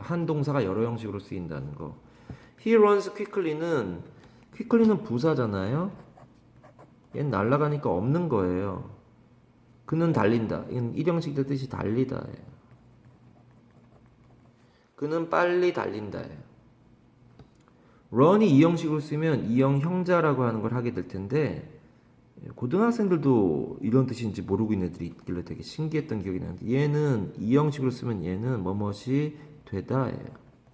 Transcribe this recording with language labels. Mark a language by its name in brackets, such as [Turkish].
[Korean] 한 동사가 여러 형식으로 쓰인다는 거. [English] He runs quickly [Korean] 는 부사잖아요. 얘는 날아가니까 없는 거예요. 그는 달린다. 이건 1형식의 뜻이 달리다예요. 그는 빨리 달린다예요. run이 2형식으로 쓰면 2형 형자라고 하는 걸 하게 될 텐데 고등학생들도 이런 뜻인지 모르고 있는 애들이 있길래 되게 신기했던 기억이 나는데 얘는 2형식으로 쓰면 얘는 뭐뭇이 되다예요.